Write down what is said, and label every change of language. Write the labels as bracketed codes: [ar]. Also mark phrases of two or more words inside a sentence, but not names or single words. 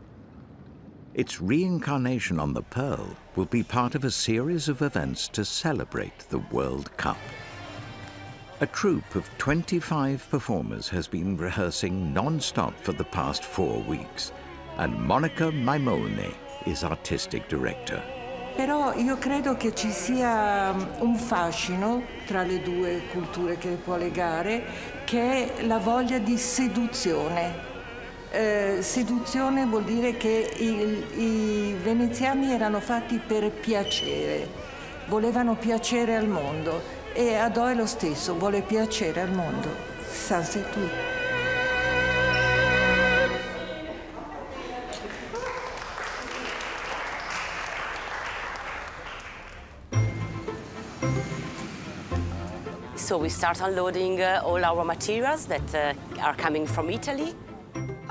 [en] Its reincarnation on the Pearl will be part of a series of events to celebrate the World Cup. A troupe of 25 performers has been rehearsing non-stop for the past 4 weeks, and Monica Maimone is artistic director. [it] Però io credo che ci sia un fascino tra le due culture che può legare, che è la voglia di seduzione. Seduzione vuol dire che i veneziani erano fatti per piacere, volevano piacere al mondo e Adò è lo stesso, vuole piacere al mondo. [fr] Ça c'est tout. [en] So we start unloading all our materials that are coming from Italy.